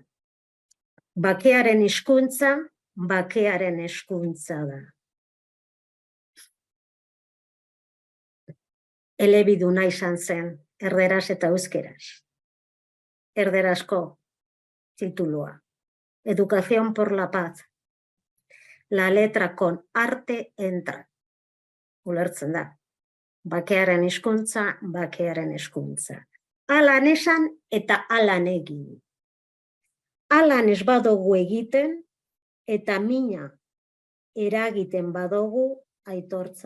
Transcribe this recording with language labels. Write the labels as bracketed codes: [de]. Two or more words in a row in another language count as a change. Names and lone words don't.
[eu] Bakearen hizkuntza, bakearen hezkuntza da. Elebiduna izan zen, erderaz eta euskeraz. Erderazko titulua. [es] Educación por la paz. La letra con arte entra. [eu] Ulertzen da. Bakearen hizkuntza, bakearen hezkuntza. Alan esan eta alan egin. Alan ez badugu egiten eta mina eragiten badugu aitortza.